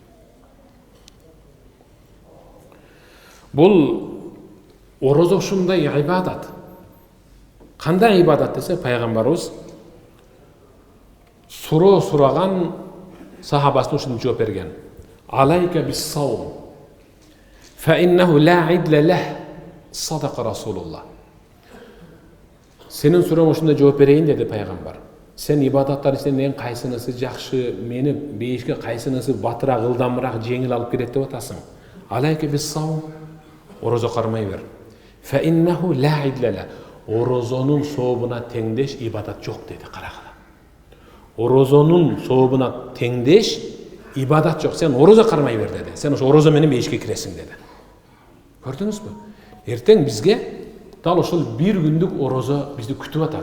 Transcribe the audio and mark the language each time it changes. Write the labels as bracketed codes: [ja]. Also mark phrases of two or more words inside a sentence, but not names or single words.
[ky] Бул орозо ушундай ибадат. Кандай ибадат десе, пайгамбарыбыз суроо сураган сахабасына ушуну жооп берген. [ar] عليك بالصوم فإنه لا عدل له. صدق رسول الله. [ky] Сенин сурооңа ушундай жооп берейин деди пайгамбар. Сен ибадаттар ичинен эң кайсынысы жакшы, мени бейишке кайсынысы батыраак, ылдамыраак, жеңил алып келет деп атасың? [ar] عليك بالصوم. [ky] Орозо кармай бер. [ar] فإنه لا عدل له. [ky] Орозонун сообуна теңдеш ибадат жок деди, карагыла. Орозонун сообуна теңдеш ибадат жок. Сен орозо кармай бер деди. Сен ошо орозо менен бейишке киресиң деди. Көрдүңүзбү? Эртең бизге дал ошол бир күндүк орозо бизди күтүп атат.